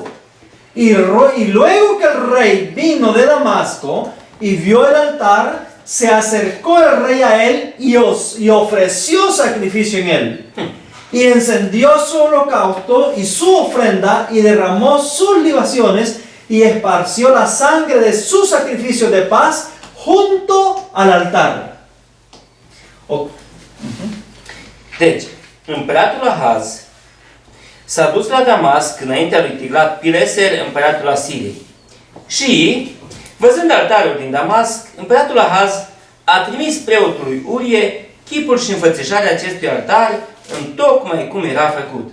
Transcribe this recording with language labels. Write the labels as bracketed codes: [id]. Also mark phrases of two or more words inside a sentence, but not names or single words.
[es] Y luego que el rey vino de Damasco y vio el altar, se acercó el rey a él y ofreció sacrificio en él. Y encendió su holocausto y su ofrenda y derramó sus libaciones y esparció la sangre de su sacrificio de paz junto al altar. [ro] Deci, împăratul Ahaz s-a dus la Damasc înaintea lui Tiglat-Pileser, împăratul Asiriei. Și, văzând altarul din Damasc, împăratul Ahaz a trimis preotului Urie chipul și înfățișarea acestui altar întocmai cum era făcut.